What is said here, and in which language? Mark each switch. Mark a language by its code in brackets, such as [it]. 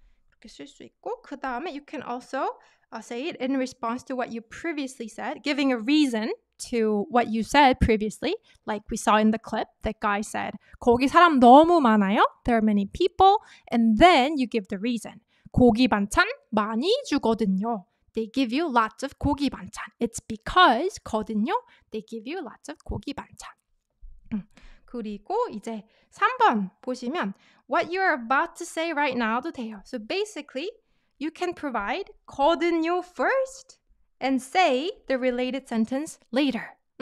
[ko] 그렇게 쓸 수 있고 그 다음에 [en] you can also say it in response to what you previously said, giving a reason to what you said previously, like we saw in the clip. That guy said, [ko] 거기 사람 너무 많아요. [en] There are many people. And then you give the reason. [ko] 고기 반찬 많이 주거든요. [en] They give you lots of 고기 반찬. It's because 거든요. They give you lots of 고기 반찬. [ko] 그리고 이제 3번 보시면 [en] what you're about to say right now도 돼요. So basically, you can provide 거든요 first and say the related sentence later.